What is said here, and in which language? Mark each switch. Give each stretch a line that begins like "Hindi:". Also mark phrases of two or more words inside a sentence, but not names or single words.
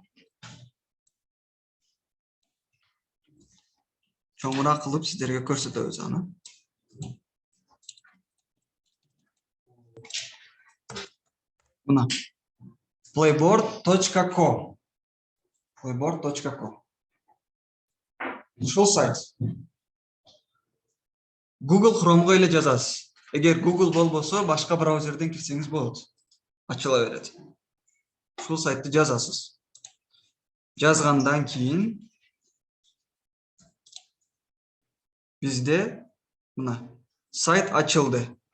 Kyrgyz: Чоңураак кылып сиздерге көрсөтөбүз аны. Мына playboard.co. Playboard.co. Ушул сайт. Google Chrome'га эле жазасыз. Эгер Google болбосо, башка браузерден кирсеңиз болот. Ачыла берет. Ушул сайтты жазасыз. Жазгандан кийин бизде мына сайт ачылды.